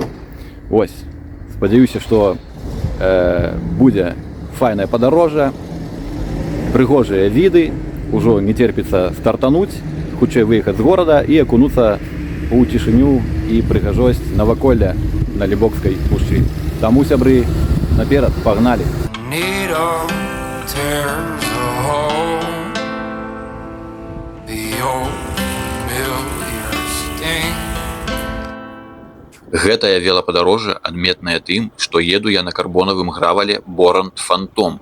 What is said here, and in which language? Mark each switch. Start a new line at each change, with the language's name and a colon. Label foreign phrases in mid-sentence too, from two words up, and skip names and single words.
Ukrainian: Ось, сподіваюся, що буде файне подорожжя, пригожі види, уже не терпиться стартануть, хутчэй виїхати з города і окунутися у тишину і пригожость Новоколля на Лібокській пущі. Тому, сябры, наперед, погнали!
Belarusian: Гэтае велападорожжа адметнае тым, што еду я на карбонавым гравале Борант Фантом.